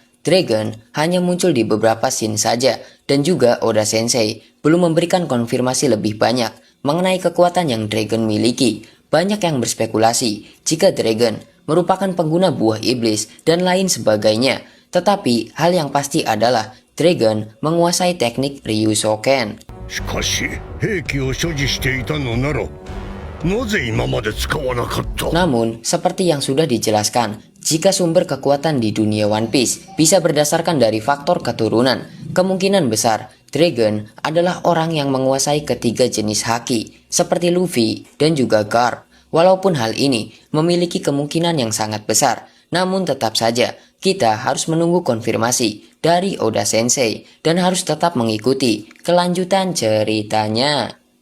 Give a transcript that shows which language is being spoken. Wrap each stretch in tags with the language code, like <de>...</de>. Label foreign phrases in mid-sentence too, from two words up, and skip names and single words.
<id>Dragon hanya muncul di beberapa scene saja dan juga Oda Sensei belum memberikan konfirmasi lebih banyak mengenai kekuatan yang Dragon miliki. Banyak yang berspekulasi jika Dragon merupakan pengguna buah iblis dan lain sebagainya. Tetapi hal yang pasti adalah Dragon menguasai teknik Ryusoken.</id> <ja>しかし兵器を所持していたのならなぜ今まで使わなかった</ja> <id>Namun, seperti yang sudah dijelaskan, jika sumber kekuatan di dunia One Piece bisa berdasarkan dari faktor keturunan, kemungkinan besar Dragon adalah orang yang menguasai ketiga jenis haki, seperti Luffy dan juga Garp. Walaupun hal ini memiliki kemungkinan yang sangat besar, namun tetap saja kita harus menunggu konfirmasi dari Oda Sensei dan harus tetap mengikuti kelanjutan ceritanya.</id>